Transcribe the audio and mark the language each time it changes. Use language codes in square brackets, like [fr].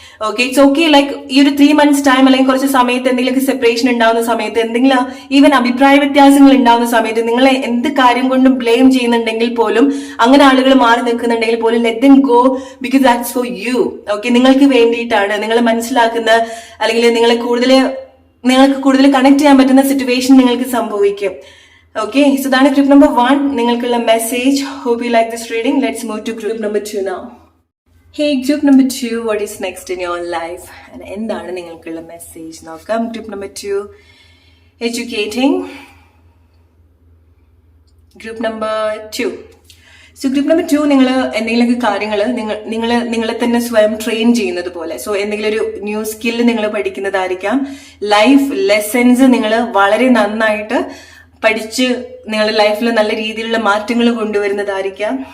[ml] Okay, it's okay, like ഈ ഒരു 3 months time അല്ലെങ്കിൽ കുറച്ച് സമയത്ത് എന്തെങ്കിലും സെപ്പറേഷൻ ഉണ്ടാവുന്ന സമയത്ത്, എന്തെങ്കിലും ഈവൻ അഭിപ്രായ വ്യത്യാസങ്ങൾ ഉണ്ടാവുന്ന സമയത്ത് നിങ്ങളെ എന്ത് കാര്യം കൊണ്ടും ബ്ലെയിം ചെയ്യുന്നുണ്ടെങ്കിൽ പോലും, അങ്ങനെ ആളുകൾ മാറി നിൽക്കുന്നുണ്ടെങ്കിൽ പോലും, [en] Let them go, because that's for you. [ml] Okay, നിങ്ങൾക്ക് വേണ്ടിയിട്ടാണ്, നിങ്ങൾ മനസ്സിലാക്കുന്ന അല്ലെങ്കിൽ നിങ്ങൾക്ക് കൂടുതൽ കണക്ട് ചെയ്യാൻ പറ്റുന്ന സിറ്റുവേഷൻ നിങ്ങൾക്ക് സംഭവിക്കും. [en] Okay, so that's group number 1. [ml] നിങ്ങൾക്കുള്ള message. [en] Hope you like this reading. Let's move to group number 2 now. Hey, group number 2, what is next in your life? [ml] And എന്താണ് നിങ്ങൾക്കുള്ള മെസ്സേജ് നോക്കാം. [en] Group number 2, educating. Group number 2. [ml] So group number 2, നിങ്ങൾ എന്തെങ്കിലുമൊക്കെ കാര്യങ്ങൾ നിങ്ങളെ തന്നെ സ്വയം train ചെയ്യുന്നത് പോലെ, സോ എന്തെങ്കിലും ഒരു ന്യൂ സ്കില്ല് നിങ്ങൾ പഠിക്കുന്നതായിരിക്കാം, ലൈഫ് ലെസൺസ് നിങ്ങൾ വളരെ നന്നായിട്ട് പഠിച്ച് നിങ്ങളുടെ ലൈഫിൽ നല്ല രീതിയിലുള്ള മാറ്റങ്ങൾ കൊണ്ടുവരുന്നതായിരിക്കാം.